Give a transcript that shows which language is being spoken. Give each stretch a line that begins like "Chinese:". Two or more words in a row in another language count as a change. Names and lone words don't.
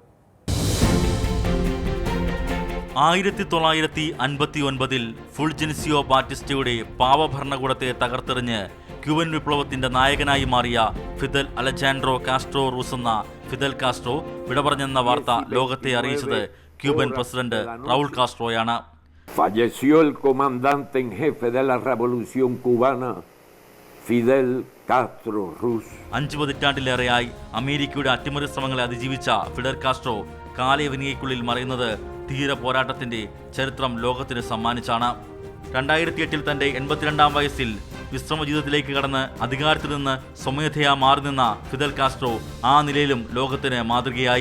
Malayalam: 1959 ഫുൾജെൻസിയോ ബാറ്റിസ്റ്റയുടെ പാവഭരണകൂടത്തെ തകർത്തെറിഞ്ഞ് ക്യൂബൻ വിപ്ലവത്തിന്റെ നായകനായി മാറിയ ഫിദൽ അലജാൻഡ്രോ കാസ്ട്രോ റൂസ് എന്ന ഫിദൽ കാസ്ട്രോ വിടപറഞ്ഞെന്ന വാർത്ത ലോകത്തെ അറിയിച്ചത് ക്യൂബൻ പ്രസിഡന്റ് റൗൾ കാസ്ട്രോയാണ്.
Spanish: Falleció el comandante en jefe de la revolución cubana, Fidel Castro Ruz.
Malayalam: 5 പതിറ്റാണ്ടിലേറെയായി അമേരിക്കയുടെ അട്ടിമറി ശ്രമങ്ങളെ അതിജീവിച്ച ഫിഡൽ കാസ്ട്രോ കാലയവനികയ്ക്കുള്ളിൽ മറയുന്നത് ധീര പോരാട്ടത്തിന്റെ ചരിത്രം ലോകത്തിന് സമ്മാനിച്ചാണ്. 2008 തന്റെ 82-ാം വയസ്സിൽ വിശ്രമ ജീവിതത്തിലേക്ക് കടന്ന് അധികാരത്തിൽ നിന്ന് സ്വമേധയാ മാറി നിന്ന ഫിദൽ കാസ്ട്രോ ആ നിലയിലും ലോകത്തിന് മാതൃകയായി.